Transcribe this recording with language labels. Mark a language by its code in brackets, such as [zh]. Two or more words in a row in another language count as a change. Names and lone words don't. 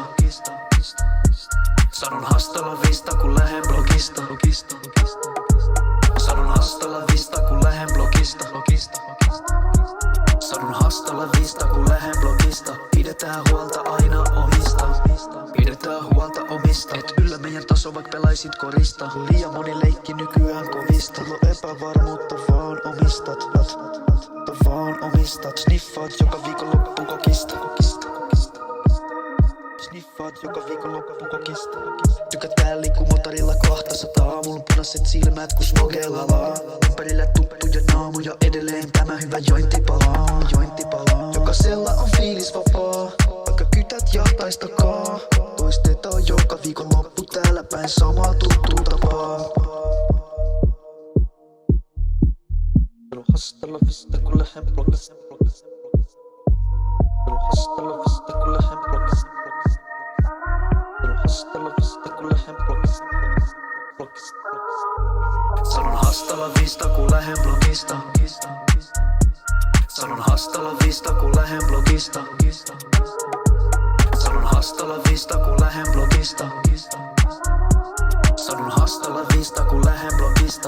[fi] Sanon [es] hasta la vista [fi] kun lähen blogista. Sanon [es] hasta la vista [fi] kun lähen blogista. Sanon [es] hasta la vista [fi] kun lähen blogista. Pidetään huolta aina omista. Pidetään huolta omista. Et yllä meidän taso vaik pelaisit korista. Liian moni leikki nykyään kovista. Mulla on epävarmuutta vaan omistat. Vaan omistat. Sniffaat joka viikonloppu kokista. Sniffaat joka viikonloppu kokista. Tykätään liikkumotorilla 200. Mulla on punaiset silmät kun smogellalaa. Ympärillä tuttuja naamuja edelleen tämä hyvä jointi palaa. Jokaisella on fiilis vapaa. Vaikka kytät jahtaistakaa. Toistetaan joka viikonloppu täällä päin samaa tuttuu tapaa. [es] Hasta la vista [fi] kun lähen blogista. [es] Hasta la vista [fi] kun lähen blogista. [es] Hasta la vista [fi] kun lähen blogista. Sanon [es] hasta la vista [fi] kun lähen blogista. Sanon [es] hasta la vista [fi] kun lähen blogista. Sanon [es] hasta la vista [fi] kun lähen blogista. Sanon [es] hasta la vista [fi] kun lähen blogista.